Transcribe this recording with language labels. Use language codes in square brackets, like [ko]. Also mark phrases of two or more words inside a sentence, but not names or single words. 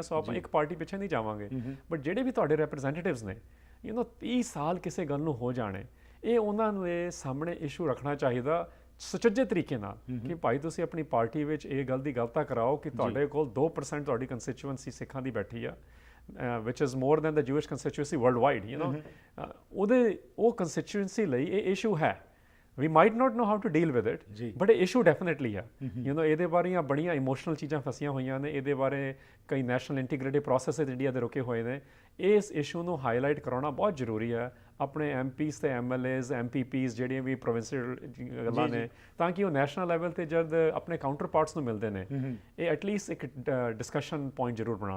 [pa] ਸੋ ਆਪਾਂ ਇੱਕ ਪਾਰਟੀ ਪਿੱਛੇ ਨਹੀਂ ਜਾਵਾਂਗੇ, ਬਟ ਜਿਹੜੇ ਵੀ ਤੁਹਾਡੇ ਰਿਪਰੈਜ਼ੈਂਟੇਟਿਵਸ ਨੇ 30 ਸਾਲ ਕਿਸੇ ਗੱਲ ਨੂੰ ਹੋ ਜਾਣੇ, ਇਹ ਉਹਨਾਂ ਨੂੰ ਇਹ ਸਾਹਮਣੇ ਇਸ਼ੂ ਰੱਖਣਾ ਚਾਹੀਦਾ ਸੁਚੱਜੇ ਤਰੀਕੇ ਨਾਲ ਕਿ ਭਾਈ ਤੁਸੀਂ ਆਪਣੀ ਪਾਰਟੀ ਵਿੱਚ ਇਹ ਗੱਲ ਦੀ ਗੱਲ ਤਾਂ ਕਰਾਓ ਕਿ ਤੁਹਾਡੇ ਕੋਲ 2% ਤੁਹਾਡੀ ਕੰਸਟੀਚੁਐਂਸੀ ਸਿੱਖਾਂ ਦੀ ਬੈਠੀ ਆ, [en] which is more than the Jewish constituency worldwide, [pa] ਉਹ ਕੰਸਟੀਚੁਐਂਸੀ ਲਈ ਇਹ ਇਸ਼ੂ ਹੈ। [en] We might not know how to deal with it, but [pa] ਇਹ ਇਸ਼ੂ ਡੈਫੀਨੇਟਲੀ ਹੈ। ਇਹਦੇ ਬਾਰੇ ਬੜੀਆਂ ਇਮੋਸ਼ਨਲ ਚੀਜ਼ਾਂ ਫਸੀਆਂ ਹੋਈਆਂ ਨੇ, ਇਹਦੇ ਬਾਰੇ ਕਈ [en] national integrative process [pa] ਇੰਡੀਆ ਦੇ ਰੁਕੇ ਹੋਏ ਨੇ। ਇਸ ਇਸ਼ੂ ਨੂੰ ਹਾਈਲਾਈਟ ਕਰਾਉਣਾ ਬਹੁਤ ਜ਼ਰੂਰੀ ਹੈ ਆਪਣੇ MPs ਤੇ MLAs MPPs ਜਿਹੜੀਆਂ ਵੀ ਪ੍ਰੋਵਿੰਸ਼ੀਅਲ ਗੱਲਾਂ ਨੇ, ਤਾਂ ਕਿ ਉਹ [en] national level [pa] ਤੇ ਜਦ ਆਪਣੇ [en] counter parts [pa] ਨੂੰ ਮਿਲਦੇ ਨੇ ਇਹ ਐਟਲੀਸਟ ਇੱਕ [en] discussion point [pa] ਜ਼ਰੂਰ ਬਣਾਉਣ।